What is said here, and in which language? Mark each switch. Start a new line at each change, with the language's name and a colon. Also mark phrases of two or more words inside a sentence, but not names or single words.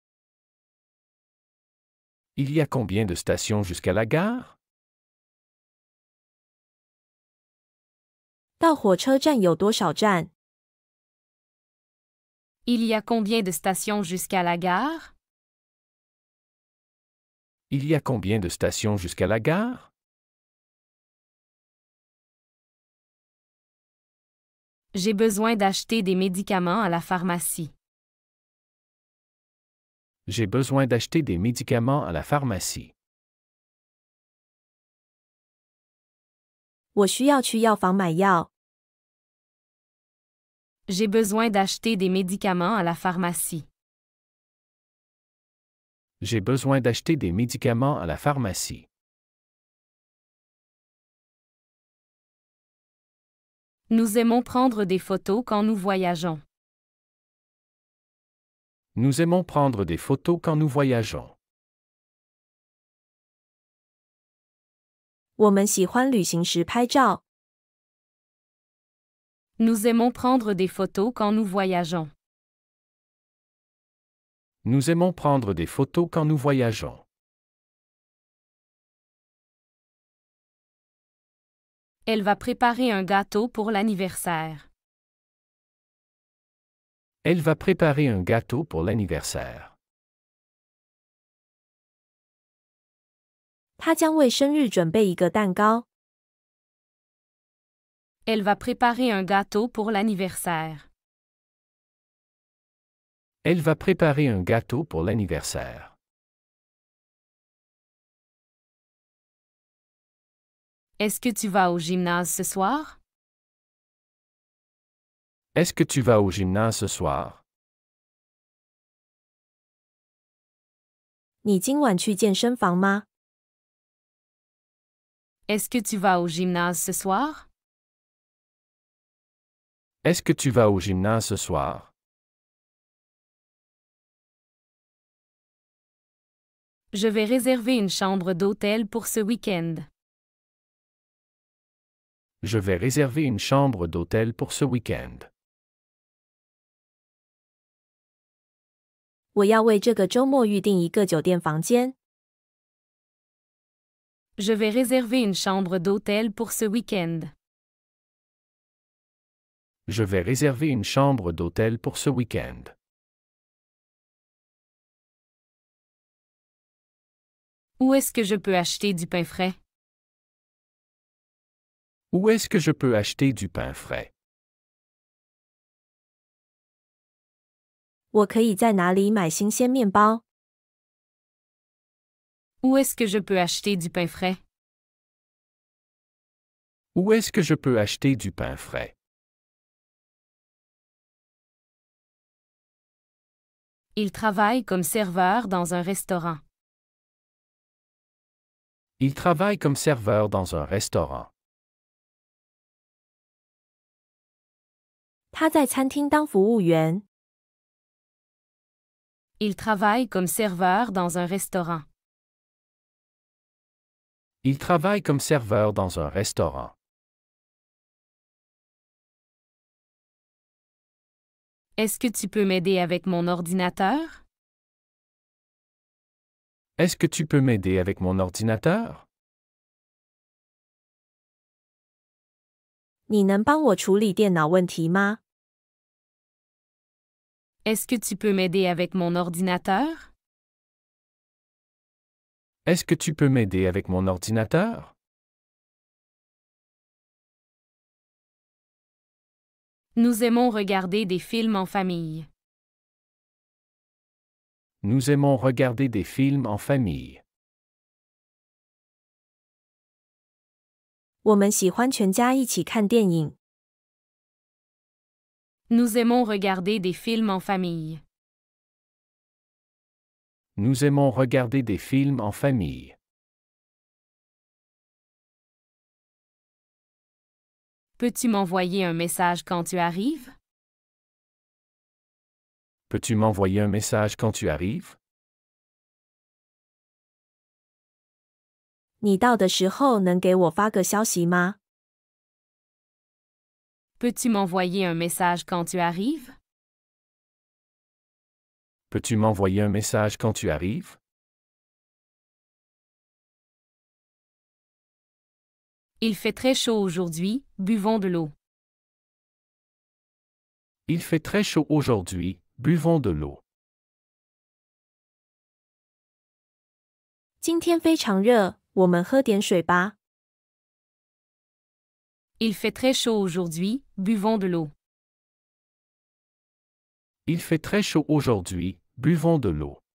French: Il y a combien de stations jusqu'à la gare?
Chinese: 到火车站有多少站？
French: Il y a combien de stations jusqu'à la gare? Il y a combien de stations jusqu'à la gare? J'ai besoin d'acheter des médicaments à la pharmacie. J'ai besoin d'acheter des médicaments à la pharmacie.
Chinese: 我需要去药房买药。
French: J'ai besoin d'acheter des médicaments à la pharmacie. J'ai besoin d'acheter des médicaments à la pharmacie. Nous aimons prendre des photos quand nous voyageons. Nous aimons prendre des photos quand nous voyageons.
Chinese: 我们喜欢旅行时拍照。
French: Nous aimons prendre des photos quand nous voyageons. Nous aimons prendre des photos quand nous voyageons. Elle va préparer un gâteau pour l'anniversaire. Elle va préparer un gâteau pour l'anniversaire.
Chinese: 她将为生日准备一个蛋糕。
French: Elle va préparer un gâteau pour l'anniversaire. Elle va préparer un gâteau pour l'anniversaire. Est-ce que tu vas au gymnase ce soir? Est-ce que tu vas au gymnase ce soir?
Chinese: 你今晚去健身房吗？
French: Est-ce que tu vas au gymnase ce soir? Est-ce que tu vas au gymnase ce soir? Je vais réserver une chambre d'hôtel pour ce week-end. Je vais réserver une chambre d'hôtel pour ce week-end.
Chinese: 我要为这个周末预订一个酒店房间。
French: Je vais réserver une chambre d'hôtel pour ce week-end. Je vais réserver une chambre d'hôtel pour ce week-end. Où est-ce que je peux acheter du pain frais? Où est-ce que je peux acheter du pain frais?
Chinese: 我可以在哪里买新鲜面包？
French: Où est-ce que je peux acheter du pain frais? Où est-ce que je peux acheter du pain frais? Il travaille comme serveur dans un restaurant. Il travaille comme serveur dans un restaurant.
Chinese: 他在餐厅当服务员。
French: Il travaille comme serveur dans un restaurant. Il travaille comme serveur dans un restaurant. Est-ce que tu peux m'aider avec mon ordinateur? Est-ce que tu peux m'aider avec mon ordinateur?
Chinese: 你能帮我处理电脑问题吗？
French: Est-ce que tu peux m'aider avec mon ordinateur? Est-ce que tu peux m'aider avec mon ordinateur? Nous aimons regarder des films en famille. Nous aimons regarder des films en famille.
Chinese: 我们喜欢全家一起看电影。
French: Nous aimons regarder des films en famille. Nous aimons regarder des films en famille. Peux-tu m'envoyer un message quand tu arrives? Peux-tu m'envoyer un message quand tu arrives?
Chinese: 你到的时候能给我发个消息吗？
French: Peux-tu m'envoyer un message quand tu arrives? Peux-tu m'envoyer un message quand tu arrives? Il fait très chaud aujourd'hui, buvons de l'eau. Il fait très chaud aujourd'hui, buvons de l'eau.
Chinese: 今天非常热，我们喝点水吧。
French: Il fait très chaud aujourd'hui, buvons de l'eau. Il fait très chaud aujourd'hui, buvons de l'eau.